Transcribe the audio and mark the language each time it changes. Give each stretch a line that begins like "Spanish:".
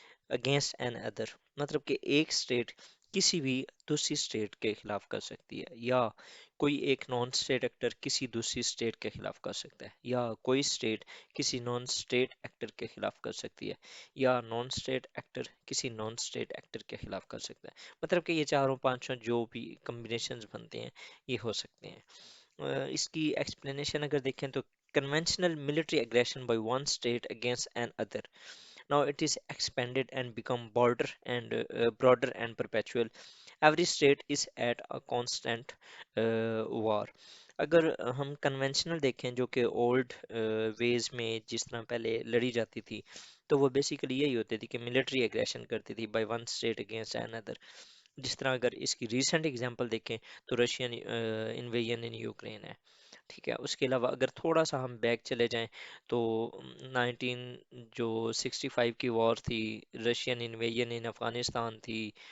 English: against an other,
Urdu: مطلب کہ ایک اسٹیٹ کسی بھی دوسری اسٹیٹ کے خلاف کر سکتی ہے، یا کوئی ایک نان اسٹیٹ ایکٹر کسی دوسری اسٹیٹ کے خلاف کر سکتا ہے، یا کوئی اسٹیٹ کسی نان اسٹیٹ ایکٹر کے خلاف کر سکتی ہے، یا نان اسٹیٹ ایکٹر کسی نان اسٹیٹ ایکٹر کے خلاف کر سکتا ہے۔ مطلب کہ یہ چاروں پانچوں جو بھی کمبینیشنز بنتے ہیں یہ ہو سکتے ہیں۔ اس کی ایکسپلینیشن اگر دیکھیں تو
English: conventional military aggression by one state against an other. Now it is expanded and become broader and perpetual. Every state is at a constant war.
Urdu: اگر ہم کنونشنل دیکھیں جو کہ اولڈ ویز میں جس طرح پہلے لڑی جاتی تھی، تو وہ بیسیکلی یہی ہوتی تھی کہ ملٹری اگریشن کرتی تھی
English: By one state against an other.
Urdu: جس طرح اگر اس کی ریسنٹ اگزامپل دیکھیں تو
English: Russian invasion in Ukraine
Urdu: ہے، ٹھیک ہے۔ اس کے علاوہ اگر تھوڑا سا ہم بیک چلے جائیں تو 1965 کی وار تھی،
English: Russian invasion in Afghanistan
Urdu: تھی۔